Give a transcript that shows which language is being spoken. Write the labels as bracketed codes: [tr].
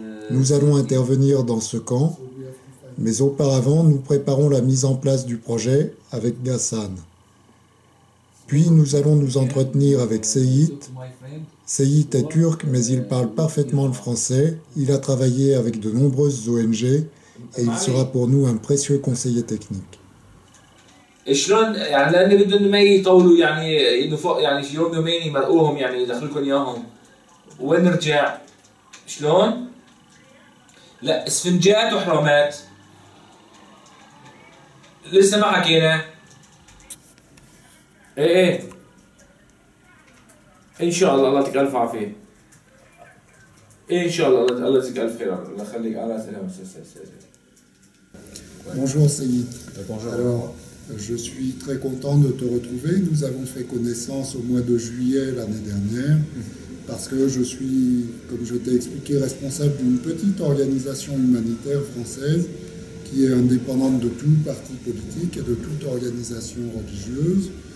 [fr] Nous allons intervenir dans ce camp, mais auparavant nous préparons la mise en place du projet avec Ghassan. Puis nous allons nous entretenir avec Seyit. Seyit est turc, mais il parle parfaitement le français. Il a travaillé avec de nombreuses ONG et il sera pour nous un précieux conseiller technique. [ar] شلون يعني لان بدهم ما يطولوا يعني انه فوق يعني شي يوم يومين يمرقوهم يعني يدخلوا لكم اياهم وين نرجع؟ شلون؟ لا اسفنجات وحرامات لسه ما حكينا ايه ان شاء الله الله يعطيك الف عافيه ان شاء الله الله يجزيك الف خير الله يخليك على سلامه. [fr] Bonjour Seyit. Bonjour. Alors, je suis très content de te retrouver. Nous avons fait connaissance au mois de juillet l'année dernière parce que je suis, comme je t'ai expliqué, responsable d'une petite organisation humanitaire française qui est indépendante de tout parti politique et de toute organisation religieuse.